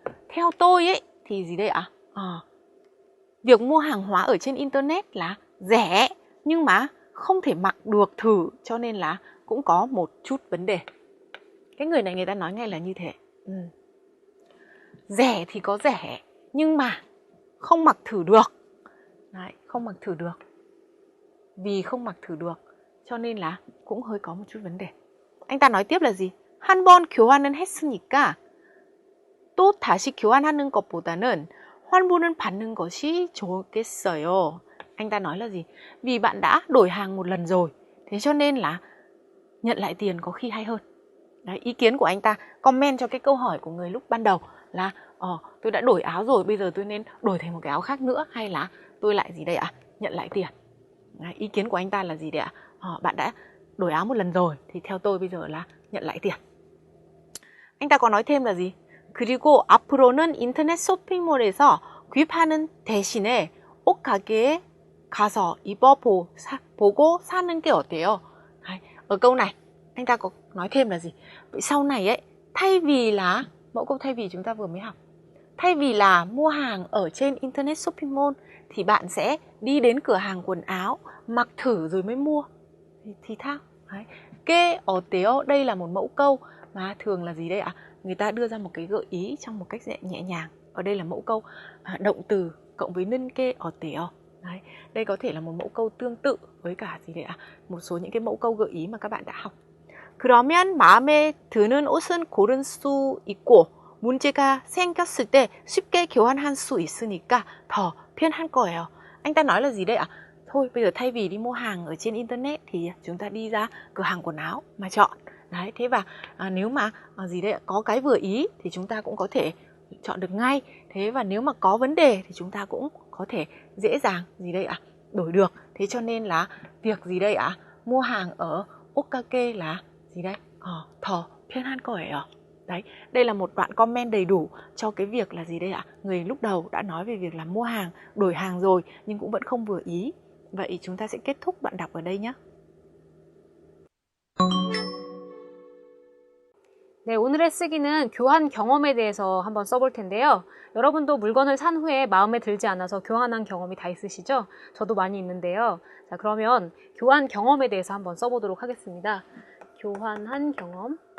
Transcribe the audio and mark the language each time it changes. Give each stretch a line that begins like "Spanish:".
Vietnamese: Theo tôi ấy thì gì đây ạ? Việc mua hàng hóa ở trên internet là rẻ nhưng mà không thể mặc được thử, cho nên là cũng có một chút vấn đề. Cái người này người ta nói ngay là như thế. Rẻ thì có rẻ nhưng mà không mặc thử được. Đấy, không mặc thử được. Vì không mặc thử được cho nên là cũng hơi có một chút vấn đề. Anh ta nói tiếp là gì?
Korean: 한 번 교환은 했으니까 또 다시 교환하는 것보다는 환불은 받는 것이 좋겠어요.
Vietnamese: Anh ta nói là gì? Vì bạn đã đổi hàng một lần rồi, thế cho nên là nhận lại tiền có khi hay hơn. Đấy, ý kiến của anh ta comment cho cái câu hỏi của người lúc ban đầu là tôi đã đổi áo rồi, bây giờ tôi nên đổi thành một cái áo khác nữa hay là tôi lại gì đây ạ? Nhận lại tiền. Đấy, ý kiến của anh ta là gì đấy ạ? Bạn đã đổi áo một lần rồi thì theo tôi bây giờ là nhận lại tiền. Anh ta có nói thêm là gì?
Korean: 그리고 앞으로는 인터넷 쇼핑몰에서 구입하는 대신에 옷 가게에 가서 입어보고 사는 게 어때요?
Vietnamese: Đấy, ở câu này anh ta có nói thêm là gì? Vậy sau này ấy, thay vì là mẫu câu thay vì chúng ta vừa mới học, thay vì là mua hàng ở trên internet shopping mall thì bạn sẽ đi đến cửa hàng quần áo mặc thử rồi mới mua thì thao. Đấy. Cái
Korean: 어때요?
Vietnamese: Đây là một mẫu câu mà thường là gì đây ạ? Người ta đưa ra một cái gợi ý trong một cách nhẹ nhàng. Ở đây là mẫu câu động từ cộng với
Korean: 는 게 어때요?
Vietnamese: Đấy. Đây có thể là một mẫu câu tương tự với cả gì đấy ạ? Một số những cái mẫu câu gợi ý mà các bạn đã học.
Korean: 그러면 마음에 드는 옷은 고를 수 있고 문제가 생겼을 때 쉽게 교환할 수 있으니까 더 편할 거예요.
Vietnamese: Anh ta nói là gì đây ạ? Thôi bây giờ thay vì đi mua hàng ở trên internet thì chúng ta đi ra cửa hàng quần áo mà chọn. Đấy, thế và nếu mà gì đây ạ? Có cái vừa ý thì chúng ta cũng có thể chọn được ngay. Thế và nếu mà có vấn đề thì chúng ta cũng có thể dễ dàng gì đây ạ? Đổi được. Thế cho nên là việc gì đây ạ? Mua hàng ở 옷가게 là gì đây?
Korean: 더 편할 거예요.
Vietnamese: Đấy, đây là một đoạn comment đầy đủ cho cái việc là gì đây ạ? Người lúc đầu đã nói về việc là mua hàng, đổi hàng rồi nhưng cũng vẫn không vừa ý. Vậy chúng ta sẽ kết thúc đoạn đọc ở đây nhé.
Korean: 네, 오늘의 쓰기는 교환 경험에 대해서 한번 써볼 텐데요. 여러분도 물건을 산 후에 마음에 들지 않아서 교환한 경험이 다 있으시죠? 저도 많이 있는데요. 자, 그러면 교환 경험에 대해서 한번 써보도록 하겠습니다. 교환한 경험.